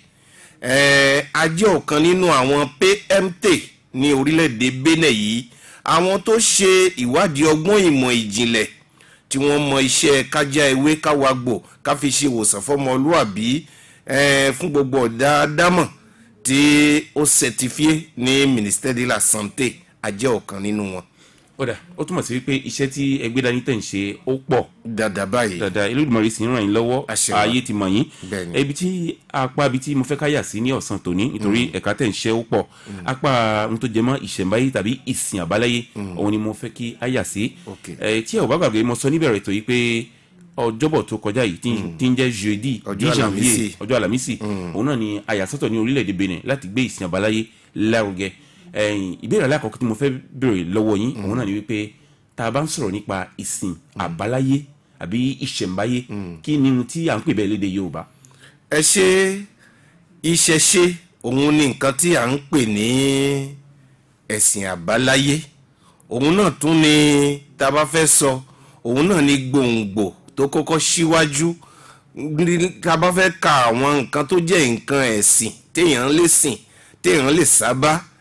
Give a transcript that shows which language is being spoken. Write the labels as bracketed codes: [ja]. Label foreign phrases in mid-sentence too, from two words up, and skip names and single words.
[yo] a jẹ́ ọ̀kan nínú àwọn PMT ní orílẹ̀-èdè Benin yìí àwọn tó ṣe ìwádìí ọgbọ́n ìmọ̀ ìjìnlẹ̀ tí wọ́n mọ iṣẹ́ kájá ewé káwagbò ká fi ṣe ìwòsàn fọmọlúàbí fún gbogbo ọ̀dà ádámọ̀ tí ó certifié ní Ministère de la Santé a jẹ́ ọ̀kan nínú wọn. Ọ̀dà ó túmọ̀ sí wípé iṣẹ́ tí ẹgbẹ́ dání tẹ̀ ń ṣe ó pọ̀ dáadáa báyìí dáadáa Elédùmarè sì ń ràn yín lọ́wọ́ ayé ti mọ̀ yín ibi tí mo fẹ́ káyà sí ní ọ̀sán tòní nítorí ẹ̀ka tẹ̀ ń ṣe ó pọ̀ apá ohun tó jẹ mọ́ ìṣẹ̀ǹbáyé tàbí ìsìn àbáláyé òun ni mo fẹ́ kí a yà sí tí ẹ ò bá gbàgbé mo sọ níbẹ̀rẹ̀ tó yìí pé ọjọ́bọ̀ tó kọjá yìí tí ń jẹ́ [fr] jeudi 10 janvier [yo] ọjọ́ àlàmísì òun náà ni a yà sọ́tọ̀ ní orílẹ̀-èdè Benin láti gbé ìsìn àbáláyé lárugẹ ìbéèrè alákọ̀ọ́kọ́ tí mo fẹ́ béèrè lọ́wọ́ yín òun náà ni wípé tá a bá ń sọ̀rọ̀ nípa ìsìn àbáláyé àbí ìṣẹ̀ǹbáyé kí ni tí à ń pè bẹ́ẹ̀ lédè Yorùbá. ẹ ṣe ìṣẹ̀ṣe òun ni nǹkan tí à ń pè ní ẹ̀sìn àbáláyé òun náà tún ni tá a bá fẹ́ sọ òun náà ni gbòǹgbò tó kọ́kọ́ síwájú tá a bá fẹ́ ka àwọn nǹkan tó jẹ́ nǹkan ẹ̀sìn téèyàn lè sìn téèyàn lè sábà